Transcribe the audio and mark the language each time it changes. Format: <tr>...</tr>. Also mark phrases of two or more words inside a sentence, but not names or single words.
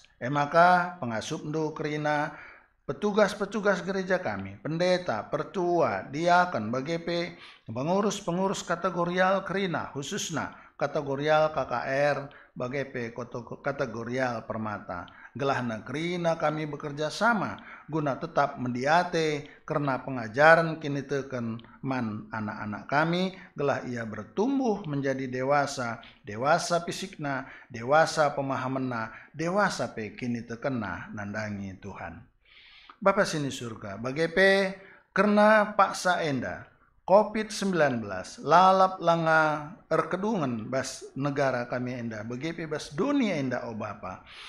<btx>Maka pengasup ndo kerina petugas-petugas gereja kami, pendeta, pertua, diakan bagi pe</btx> <id>pengurus kategorial</id> <btx>kerina khususna kategorial KKR bagi pe kategorial permata. Gelahna kerina kami</btx> <id>bekerja sama</id> <btx>guna tetap mendiate karena pengajaran kini teken man anak-anak kami gelah ia</btx> <id>bertumbuh menjadi dewasa</id> <btx>fisikna, dewasa pemahamanna, dewasa pe kini tekena nandangi Tuhan. Bapa sini surga, bagepe karena paksa enda COVID-19 lalap langa erkedungan bas negara kami enda, bagepe bas dunia enda o Bapa.</btx>